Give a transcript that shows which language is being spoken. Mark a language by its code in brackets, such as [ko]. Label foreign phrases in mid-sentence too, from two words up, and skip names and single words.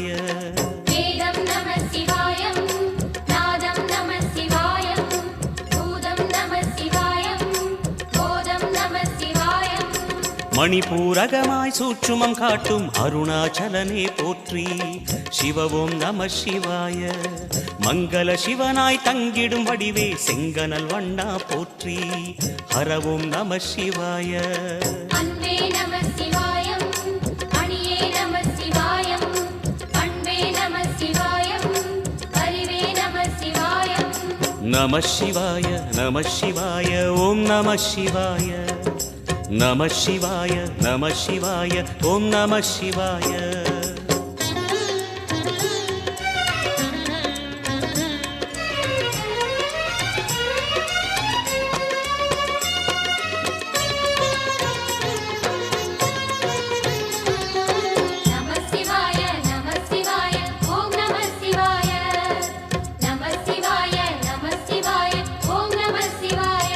[ta] வேதம் [sa] नमः शिवायं [ta] நாதம் [sa] नमः शिवायं [ta] பூதம் [sa] नमः शिवायं [ta] போதம் [sa] नमः शिवायं [ta] மணிபூரகமாய் சூட்சுமம் காட்டும் அருணாச்சலனே போற்றி [sa] शिव ओम् नम शिवाय [ta] மங்கள சிவனாய் தங்கிடும் வடிவே செங்கனல் வண்ணா போற்றி [sa] हर ओम् नम शिवाय [ta] அன்பே [sa] नमः शिवायं [ta] அணியே [sa] नमः शिवायं [ta] பண்பே [sa] नमः शिवायं [ta] அறிவே [sa] नमः शिवायं नम शिवाय नम शिवाय ओम् नम शिवाय नम शिवाय नम शिवाय ओम् नम शिवाय नम शिवाय नम शिवाय ओम् नम शिवाय नम शिवाय नम शिवाय ओम् नम शिवाय